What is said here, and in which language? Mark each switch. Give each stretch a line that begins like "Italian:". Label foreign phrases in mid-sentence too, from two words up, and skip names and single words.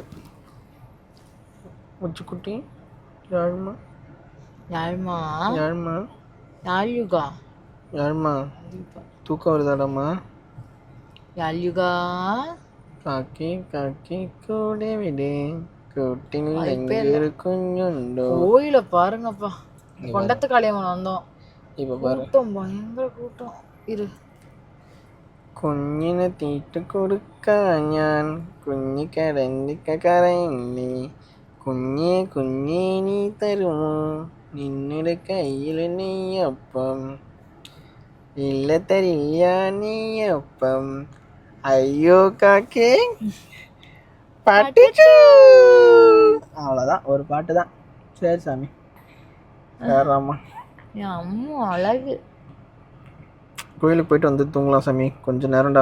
Tamil: உச்சுக்குட்டி யாழ்மா தூக்கம் வருதாடாம்மா? யாழ்யுகா காக்கி கூட விடு கோயில பாருங்கப்பா. கொண்டத்து காளியம்மன் வந்தோம். இப்ப பாரு, பயங்கர கூட்டம். இரு,
Malayalam: കുഞ്ഞിനെ തീറ്റ കൊടുക്കാൻ ഞാൻ കുഞ്ഞി കരഞ്ഞി കുഞ്ഞേ നീ തരുമോ നിന്നുടെ കയ്യിൽ നെയ്യപ്പം ഇല്ല തരില്ല നെയ്യപ്പം
Tamil: ஐயோ காக்கே பாட்டு. அவ்வளோதான், ஒரு பாட்டு தான். சரி சாமி, வேறாமா என் அம்மா அழகு. கோயிலுக்கு போயிட்டு வந்து தூங்கலாம் சாமி, கொஞ்சம் நேரம்டா.